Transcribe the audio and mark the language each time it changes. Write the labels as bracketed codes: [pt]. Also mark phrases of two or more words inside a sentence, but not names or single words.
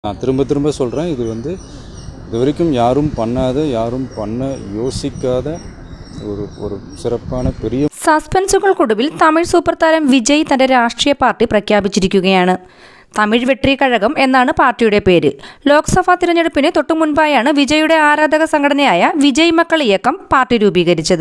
[ta] நான் திரும்ப திரும்ப சொல்கிறேன், இது வந்து இது வரைக்கும் யாரும் பண்ணாத, யாரும் பண்ண யோசிக்காத ஒரு சிறப்பான பெரிய. [ml] സസ്പെൻസുകൾക്കൊടുവിൽ തമിഴ് സൂപ്പർ താരം വിജയ് തന്റെ രാഷ്ട്രീയ പാർട്ടി പ്രഖ്യാപിച്ചിരിക്കുകയാണ്. തമിഴ് വെട്രി കഴകം എന്നാണ് പാർട്ടിയുടെ പേര്. ലോക്സഭാ തിരഞ്ഞെടുപ്പിന് തൊട്ടുമുൻപായാണ് വിജയുടെ ആരാധക സംഘടനയായ വിജയ് മക്കൾ ഇയക്കം പാർട്ടി രൂപീകരിച്ചത്.